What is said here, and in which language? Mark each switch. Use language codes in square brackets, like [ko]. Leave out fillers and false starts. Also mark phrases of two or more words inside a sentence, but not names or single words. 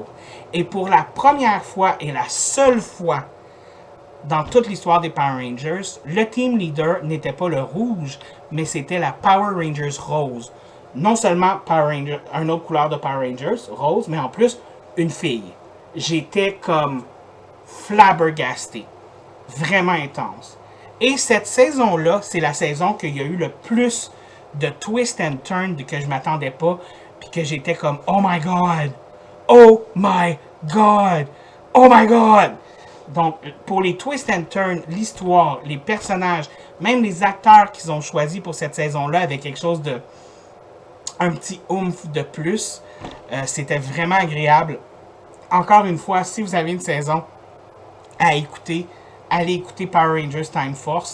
[fr] Et pour la première fois et la seule fois dans toute l'histoire des Power Rangers, le team leader n'était pas le rouge, mais c'était la Power Rangers rose. Non seulement une autre couleur de Power Rangers, rose, mais en plus, une fille. J'étais comme flabbergasté. Vraiment intense. Et cette saison-là, c'est la saison qu'il y a eu le plus de [en] twist and turn [fr] que je m'attendais pas, puis que j'étais comme « [en] Oh my God! Oh my God! Oh my God! [fr] » Donc, pour les [en] twist and turn, [fr] l'histoire, les personnages, même les acteurs qu'ils ont choisis pour cette saison-là avaient quelque chose de... un petit oomph de plus. C'était vraiment agréable. Encore une fois, si vous avez une saison à écouter, allez écouter Power Rangers Time Force.